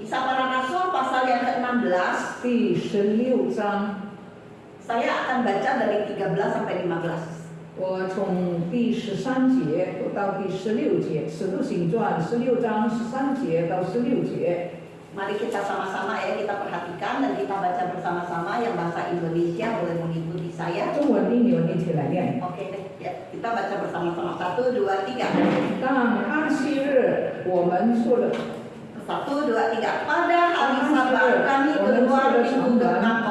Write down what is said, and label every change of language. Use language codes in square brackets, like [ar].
[id] Kisah Para Rasul pasal yang ke-16. [zh] 第16章。 [id] Saya akan baca dari 13 sampai 15. [zh] 我从第13节读到第16节，《使徒行传》16章13节到16节。 [id] Mari kita sama-sama ya, kita perhatikan dan kita baca bersama-sama. Yang bahasa Indonesia boleh mengikuti saya. [zh] 中文英文一起来念。 [id] Oke deh, ya, kita baca bersama-sama. 1, 2, 3. [zh] 当安息日，我们说了。 [id] 1, 2, 3. Pada hari Sabat kami keluar minggu ke kota.